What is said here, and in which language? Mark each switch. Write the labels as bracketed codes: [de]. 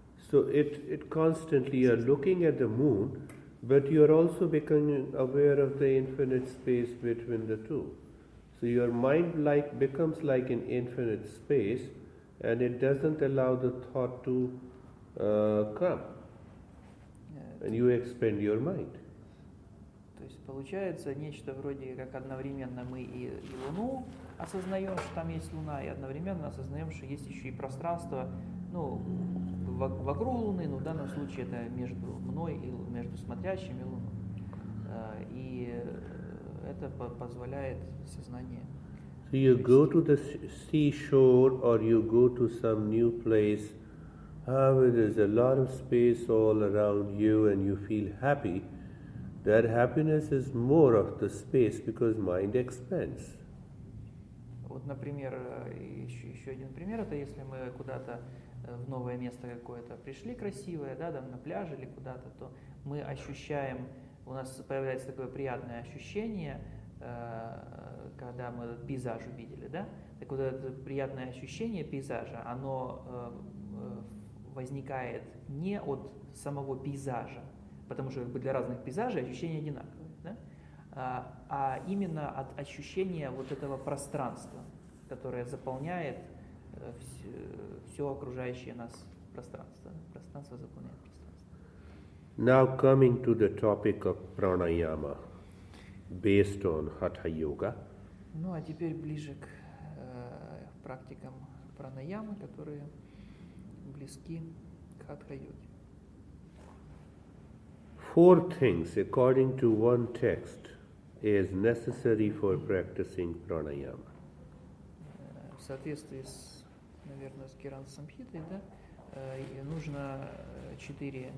[en] So it constantly you're looking at the moon, but you're also becoming aware of the infinite space between the two. So your mind becomes like an infinite space, and it doesn't allow the thought to come. And you expand your mind. [ru] То есть получается нечто вроде как одновременно мы и Луну осознаем, что там есть Луна, и одновременно осознаем, что есть еще и пространство, вокруг Луны, но в данном случае это между мной и между смотрящим и Луной. И это позволяет сознание. [en] So you go to the seashore or you go to some new place where there's a lot of space all around you and you feel happy. That happiness is more of the space because mind expands. [ru] Вот, например, еще один пример, это если мы куда-то в новое место какое-то пришли красивое, да, там на пляже или куда-то, то мы ощущаем, у нас появляется такое приятное ощущение, когда мы этот пейзаж увидели, да, так вот это приятное ощущение пейзажа, оно возникает не от самого пейзажа, потому что для разных пейзажей ощущения одинаковые, да, а именно от ощущения вот этого пространства, которое заполняет все окружающее нас пространство. Пространство заполняет пространство. [en] Now coming to the topic of pranayama, based on Hatha Yoga. [ru] Ну а теперь ближе к практикам пранаямы, которые близки к хатха-йоге. [en] 4 things, according to one text, is necessary for practicing pranayama. [ru] В соответствии с, наверное, с Киран Самхитой, да, нужно 4